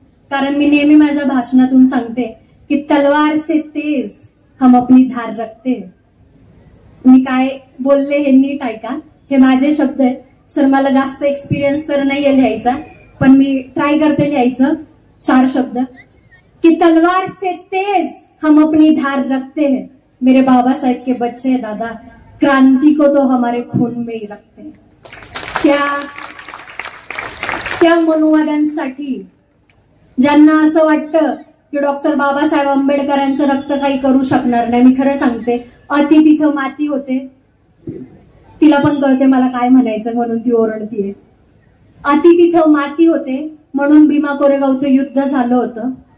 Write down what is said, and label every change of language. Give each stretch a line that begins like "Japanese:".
Marathi: कारण मी नेहमी माझ्या भाषणातून सांगते की
Hindi: तलवार से तेज हम अपनी धार रखते.
Marathi: मी काय बोलले हे नीट ऐका, हे माझे शब्द आहेत सर. मला जास्त एक्सपिरियन्स तर नाहीये लिहायचा, पण मी ट्राय करते लिहायचं 4 शब्द कि
Hindi: तलवार से तेज हम अपनी धार रखते हैं. मेरे बाबा साहेब के बच्चे दादा, क्रांति को तो हमारे खून में ही रखते हैं.
Marathi: त्या मनुवाद्यांसाठी ज्यांना असं वाटतं की डॉक्टर बाबासाहेब आंबेडकरांचं रक्त काही करू शकणार नाही, मी खरं सांगते, अति तिथं माती होते. तिला पण कळते मला काय म्हणायचं म्हणून ती ओरडतीये. अति तिथं माती होते म्हणून भीमा कोरेगावचं युद्ध झालं होतं.